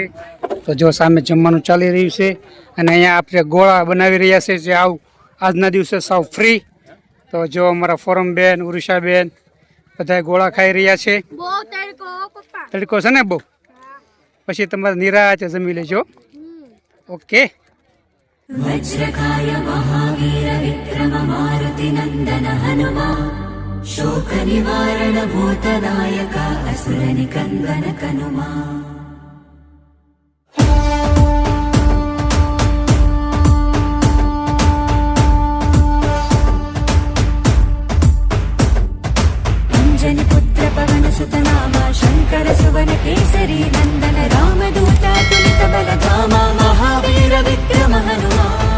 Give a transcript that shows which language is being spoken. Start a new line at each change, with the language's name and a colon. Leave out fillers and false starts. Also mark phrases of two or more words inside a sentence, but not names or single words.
Gujarati: તો જો સામે જમવાનું ચાલી રહ્યું છે અને અહીંયા આપણે ગોળા બનાવી રહ્યા છે જે આજના દિવસે સાવ ફ્રી. તો જો અમારા ફોરમ બેન, ઉરુષાબેન બધા ગોળા ખાઈ રહ્યા છે. તડકો છે ને બહુ, પછી તમારે નિરાતે જમી લેજો. ઓકે.
Hindi: वज्रकाय महावीर विक्रम मारुति नंदन हनुमा शोक निवारण भूतनायक असुर निकंदन कनुमा अंजनी पुत्र पवन सुत नामा शंकर सुवन केसरी नंदन रामदूता तुलित बल धामा महावीर विक्रम हनुमा